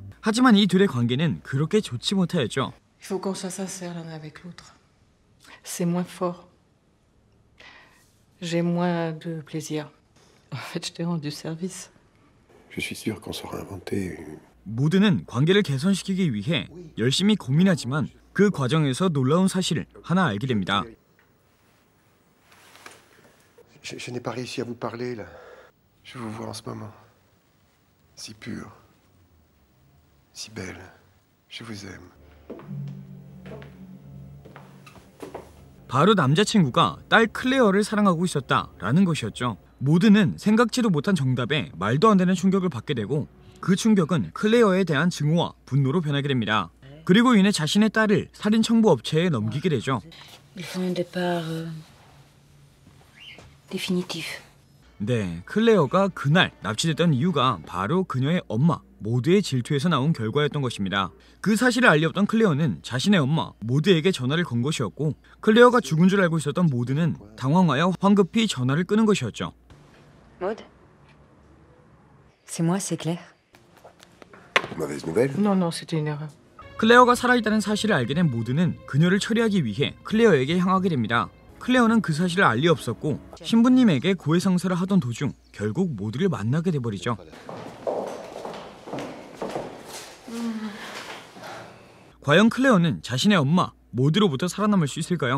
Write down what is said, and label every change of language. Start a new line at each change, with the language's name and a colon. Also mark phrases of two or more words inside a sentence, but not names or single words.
Korean: 하지만 이 둘의 관계는 그렇게 좋지 못하였죠.
French: Il faut qu'on soit sincère l'un avec l'autre. C'est moins fort. J'ai moins de plaisir. En fait, je t'ai rendu service. Je suis sûr qu'on saura inventer.
Korean: 모드는 관계를 개선시키기 위해 열심히 고민하지만 그 과정에서 놀라운 사실을 하나 알게 됩니다.
French: Je n'ai pas réussi à vous parler là. Je vous vois en ce moment. Si pure. Si belle. Je vous aime.
Korean: 바로 남자친구가 딸 클레어를 사랑하고 있었다라는 것이었죠. 모드는 생각지도 못한 정답에 말도 안 되는 충격을 받게 되고 그 충격은 클레어에 대한 증오와 분노로 변하게 됩니다. 그리고 이내 자신의 딸을 살인 청부 업체에 넘기게 되죠.
French: Il faut un départ définitif.
Korean: 네, 클레어가 그날 납치됐던 이유가 바로 그녀의 엄마 모드의 질투에서 나온 결과였던 것입니다. 그 사실을 알리 없던 클레어는 자신의 엄마 모드에게 전화를 건 것이었고 클레어가 죽은 줄 알고 있었던 모드는 당황하여 황급히 전화를 끄는 것이었죠.
French: Maud? C'est moi, c'est Claire. Mauvaise nouvelle? Non, non, c'était une erreur.
Korean: 클레어가 살아있다는 사실을 알게 된 모드는 그녀를 처리하기 위해 클레어에게 향하게 됩니다. 클레어는 그 사실을 알리 없었고 신부님에게 고해성사를 하던 도중 결국 모두를 만나게 돼버리죠. 과연 클레어는 자신의 엄마 모드로부터 살아남을 수 있을까요?